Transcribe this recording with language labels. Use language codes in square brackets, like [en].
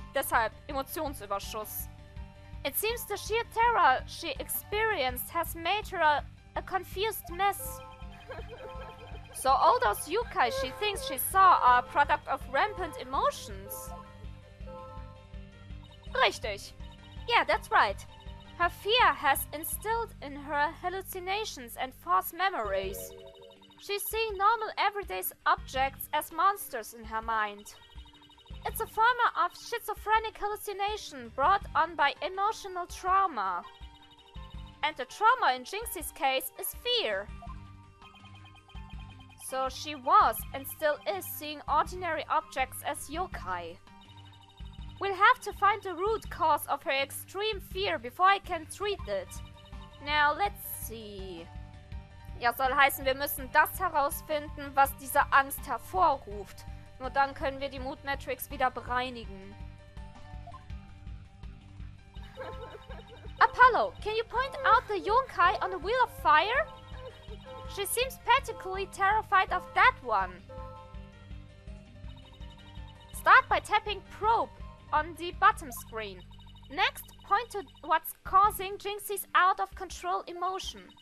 [de] Deshalb Emotionsüberschuss. [en] It seems the sheer terror she experienced has made her a confused mess. So all those yokai she thinks she saw are a product of rampant emotions. [de] Richtig. [en] Yeah, that's right. Her fear has instilled in her hallucinations and false memories. She's seeing normal everyday objects as monsters in her mind. It's a form of schizophrenic hallucination brought on by emotional trauma. And the trauma in Jinxie's case is fear. So she was and still is seeing ordinary objects as yokai. We'll have to find the root cause of her extreme fear before I can treat it. Now let's see. [de] Ja, soll heißen, wir müssen das herausfinden, was diese Angst hervorruft. Nur dann können wir die Mood Matrix wieder bereinigen. [en] Apollo, can you point out the yokai on the Wheel of Fire? She seems particularly terrified of that one. Start by tapping probe on the bottom screen. Next, point to what's causing Jinxie's out of control emotion.